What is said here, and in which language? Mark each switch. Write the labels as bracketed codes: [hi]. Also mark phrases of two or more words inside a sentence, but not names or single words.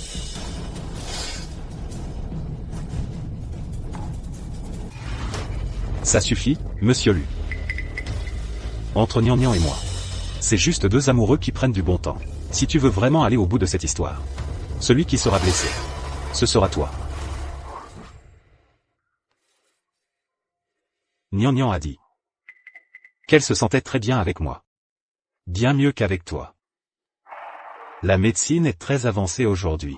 [fr] Ça suffit, monsieur Lu. Entre Nian Nian et moi, c'est juste deux amoureux qui prennent du bon temps. Si tu veux vraiment aller au bout de cette histoire, celui qui sera blessé, ce sera toi. Nian Nian a dit qu'elle se sentait très bien avec moi. Bien mieux qu'avec toi. La médecine est très avancée aujourd'hui.